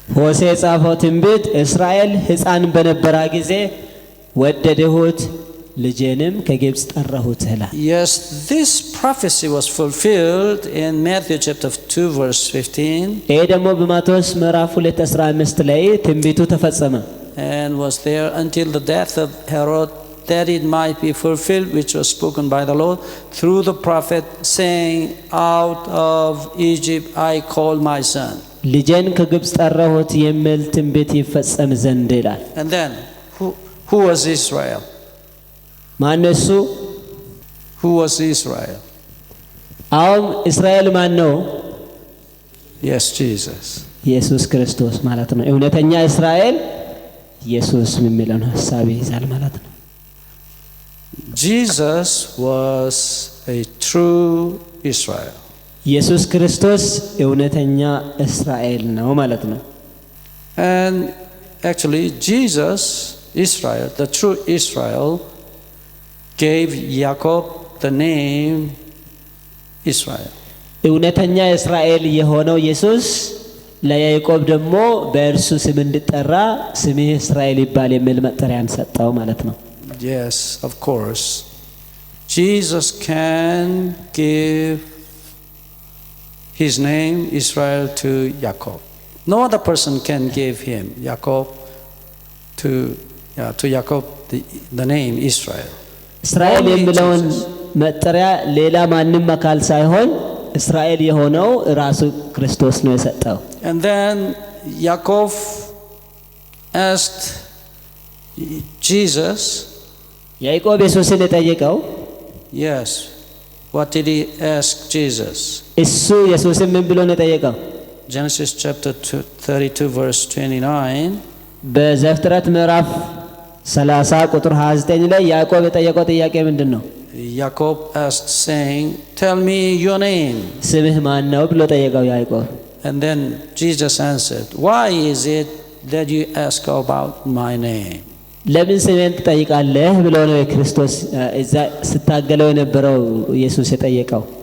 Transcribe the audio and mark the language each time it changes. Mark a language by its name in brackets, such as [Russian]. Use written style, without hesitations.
[Amharic] ሆሴ ጻፈው ትንቢት እስራኤል ሕፃን በነበረ ጊዜ ወደድሁት፣ ልጄንም ከግብጽ ጠራሁት ይላል። [English] Yes, this prophecy was fulfilled in Matthew chapter 2 verse 15. [Amharic] ይሄ ደግሞ በማቴዎስ ምዕራፍ 2:15 ላይ ትንቢቱ ተፈጸመ። [English] And was there until the death of Herod, that it might be fulfilled which was spoken by the Lord through the prophet, saying, out of Egypt I called my son. [Amharic] ልጄን ከግብጽ ጠራሁት የሚል ትንቢት ይፈጸም ዘንድ ይላል። [English] And then who was Israel? [Amharic] ማነሱ? [English] Who was Israel? [Amharic] አሁን እስራኤል ማን ነው? [English] Yes, Jesus. [Amharic] ኢየሱስ ክርስቶስ ማለት ነው። እውነተኛ እስራኤል ኢየሱስ የሚለውን ሐሳብ ይዛል ማለት ነው። [English] Jesus was a true Israel. [Amharic] ኢየሱስ ክርስቶስ እውነተኛ እስራኤል ነው ማለት ነው። [English] And actually Jesus, Israel, the true Israel, gave Jacob the name Israel. [Amharic] እውነተኛ እስራኤል የሆነው ኢየሱስ ለያዕቆብ ደግሞ በእርሱ ስም እንዲጠራ ስምህ እስራኤል ይባል የሚል መጠሪያን ሰጠው ማለት ነው። [English] Yes, of course. Jesus can give his name Israel to Jacob. No other person can give him to Jacob the name Israel. [Amharic] እስራኤል የሚለውን መጠሪያ ሌላ ማንም አካል ሳይሆን እስራኤል የሆነው ራሱ ክርስቶስ ነው የሰጠው። [English] And then Jacob asked Jesus. [Amharic] ያዕቆብ ኢየሱስን የጠየቀው [English] Yes. What did he ask Jesus? [Amharic] እሱ ኢየሱስን ምን ብሎ ነው የጠየቀው? [English] Genesis chapter 32 verse 29. [Amharic] በዘፍጥረት ምዕራፍ 30 ቁጥር 29 ላይ ያዕቆብ የጠየቀው ጥያቄ ምንድነው? [English] Jacob asked saying, "Tell me your name." [Amharic] ስምህ ማን ነው ብሎ ጠየቀው ያዕቆብ። [English] And then Jesus answered, "Why is it that you ask about my name?" [Amharic] ለምን ስሜን ትጠይቃለህ ብሎ ነው ክርስቶስ እዛ ስታገለው የነበረው ኢየሱስ የጠየቀው።